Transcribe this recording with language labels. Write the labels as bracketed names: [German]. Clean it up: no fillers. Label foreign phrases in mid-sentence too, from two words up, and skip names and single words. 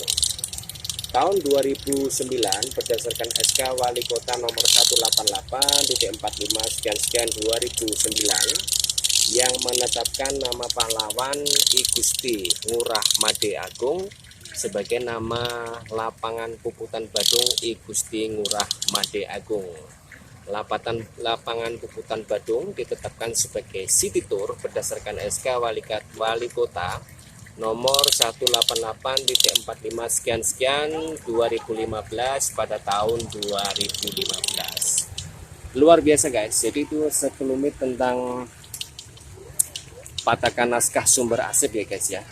[Indonesian] Tahun 2009 berdasarkan SK Wali Kota nomor 188.45/2009 yang menetapkan nama pahlawan I Gusti Ngurah Made Agung sebagai nama lapangan Puputan Badung I Gusti Ngurah Made Agung. Lapangan Puputan Badung ditetapkan sebagai [English] City Tour [Indonesian] berdasarkan SK Wali Kota nomor 188.45/2015 pada tahun 2015. Luar biasa guys. Jadi itu sekelumit tentang pataka naskah sumber arsip ya guys ya.